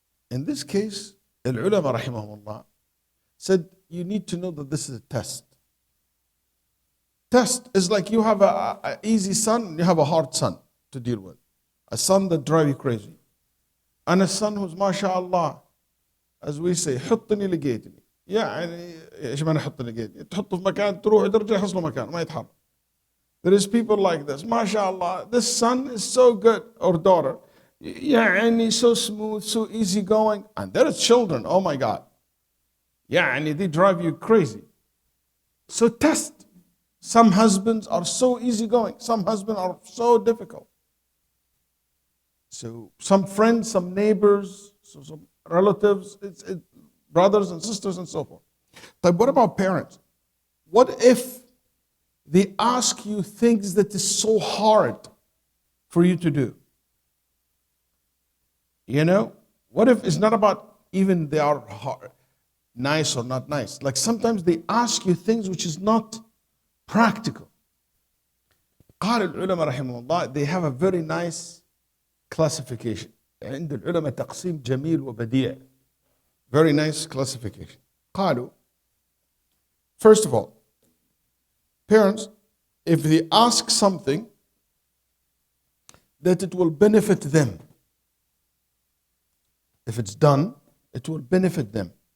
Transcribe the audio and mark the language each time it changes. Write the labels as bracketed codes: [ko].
[en] In this case, [ar] العلماء رحمهم الله [en] said, you need to know that this is a test. Test is like you have an easy son and you have a hard son to deal with. A son that drives you crazy. And a son who's mashallah, as we say, [ar] حطني لقيتني. يعني ايش معنى حطني لقيتني؟ تحطه في مكان تروح ترجع يحصله مكان ما يتحرك. [en] There is people like this. MashaAllah, this son is so good, or daughter. يعني so smooth, so easygoing. And there are children, oh my God. يعني they drive you crazy. So test. Some husbands are so easygoing. Some husbands are so difficult. So some friends, some neighbors, some relatives, brothers and sisters and so forth. But what about parents? What if they ask you things that is so hard for you to do? You know, what if it's not about even they are hard, nice or not nice? Like sometimes they ask you things which is not practical. [ar] قال العلماء رحمه الله, [en] they have a very nice classification. [ar] عند العلماء تقسيم جميل وبديع. [en] Very nice classification. [ar] قالوا, [en] first of all, parents, if they ask something that it will benefit them, if it's done, it will benefit them.